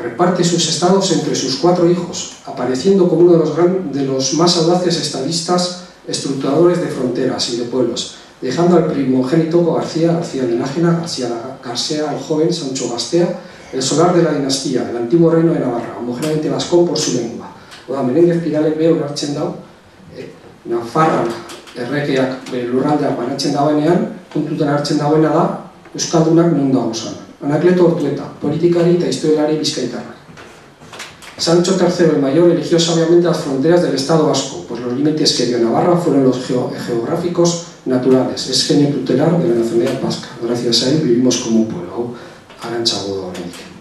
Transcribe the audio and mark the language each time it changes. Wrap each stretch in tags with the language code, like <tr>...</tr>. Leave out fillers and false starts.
<es>Reparte sus estados entre sus 4 hijos, apareciendo como uno de los más audaces estadistas estructuradores de fronteras y de pueblos, dejando al primogénito García de Nájera, García el joven, Sancho Gastea, el solar de la dinastía, el antiguo reino de Navarra, homogéneamente vascón por su lengua.</es> <eu>Oda, Menendez Pidalek be onartzen dau, Nafarra erregeak lurraldeak banatzen dagoenean, kontutan hartzen dagoena da, euskaldunak non dagozan. Anakleto Ortueta, politikari eta historialari bizkaitarrak.</eu> <es>Sancho III el Mayor eligió sabiamente las fronteras del Estado vasco, pues los límites que dio Navarra fueron los geográficos naturales, es genio tutelar de la nacionalidad vasca. Gracias a él vivimos como un pueblo, arantzago da honenik.</es>